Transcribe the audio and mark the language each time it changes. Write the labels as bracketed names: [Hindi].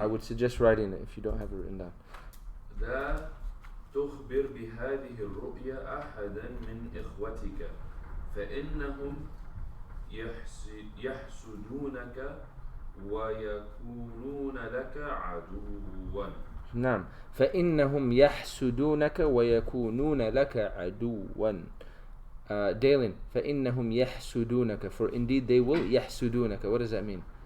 [English] I would suggest writing it if you don't have it written down. [Arabic] لا تخبر بهذه الرؤيا أحدا من إخوتك فإنهم يحسدونك ويكونون لك عدوا. نعم. فإنهم يحسدونك ويكونون لك عدوا. Dalen, فإنهم يحسدونك. [English] For indeed they will يحسدونك. What does that mean?